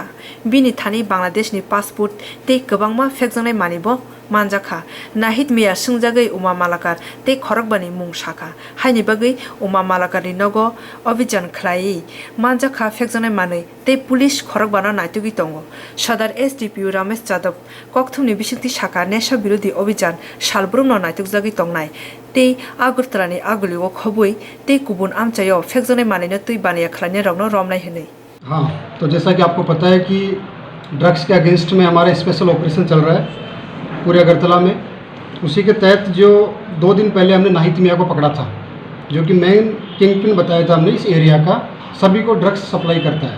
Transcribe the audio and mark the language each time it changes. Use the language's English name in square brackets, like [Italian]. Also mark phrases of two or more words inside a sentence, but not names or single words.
[Kok Borok] बिनि थानि बांलादेशनि पासपोर्ट ते गोबांमा फेकजानाय मानिबो मानजाखा नाहिद मिया सुंजागै उमा मालाकार ते खरकबानि मुं शाखा हाइनि बागै उमा मालाकारनि नगो अभियान खलायै मानजाखा फेकजानाय मानै ते पुलिस खरकबानो नायतुगि दंगो सदर एसडीपीओ रमेश यादव ककथुमनि बिसुक्ति शाखा नेशा बिरोधी अभियान सालब्रुमनो नायतुगजागि दंनाय ते आगरतलानि आगुलिओ खबुइ ते गुबुन आमचायो फेकजानाय मानैनो तुइ बानिया खलायनाय रावनो रमनाय हनै। [Hindi] हाँ, तो जैसा कि आपको पता है कि ड्रग्स के अगेंस्ट में हमारा [English] special operation [Hindi] चल रहा है पूरे अगरतला में। उसी के तहत जो 2 दिन पहले हमने नाहिद मियाँ को पकड़ा था, जो कि [English] main king pin [Hindi] बताया था हमने इस एरिया का, सभी को [English] drugs supply [Hindi] करता है।